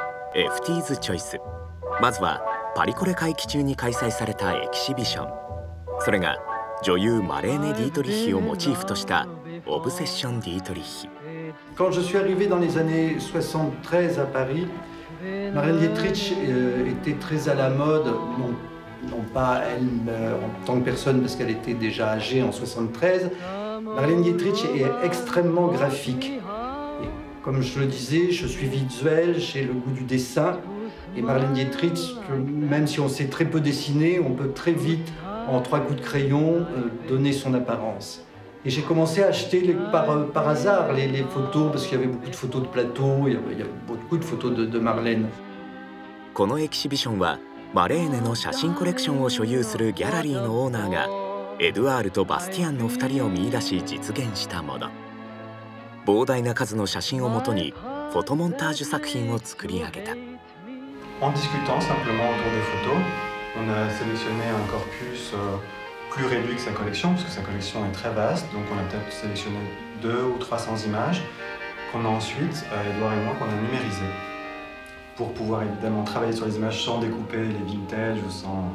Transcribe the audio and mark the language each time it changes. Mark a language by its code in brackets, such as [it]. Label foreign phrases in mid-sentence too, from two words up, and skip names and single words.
[ja] FT's チョイス。まずはパリコレ会期中に開催されたエキシビション。それが女優マレーネ・ディートリッヒをモチーフとしたオブセッション・ディートリッヒ。 [fr] Quand je suis arrivé dans les années 73 à Paris, Marlène Dietrich était très à la mode, non pas elle en tant que personne parce qu'elle était déjà âgée en 73. Marlène Dietrich est extrêmement graphique. Et comme je le disais, je suis visuel, j'ai le goût du dessin. Et Marlène Dietrich, même si on sait très peu dessiner, on peut très vite, en 3 coups de crayon, donner son apparence. Et j'ai commencé à acheter par hasard les photos, parce qu'il y avait beaucoup de photos de plateau, il y a beaucoup de photos de Marlène. [ja] このエキシビションはマレーネの写真コレクションを所有するギャラリーのオーナーがエドワールとバスティアンの2人を見出し実現したもの。膨大な数の写真をもとにフォトモンタージュ作品を作り上げた。 [fr] En discutant simplement autour des photos, on a sélectionné un corpus plus réduit que sa collection, parce que sa collection est très vaste, donc on a peut-être sélectionné 200 ou 300 images qu'on a ensuite, Edouard et moi, qu'on a numérisées pour pouvoir évidemment travailler sur les images sans découper les vintages ou sans...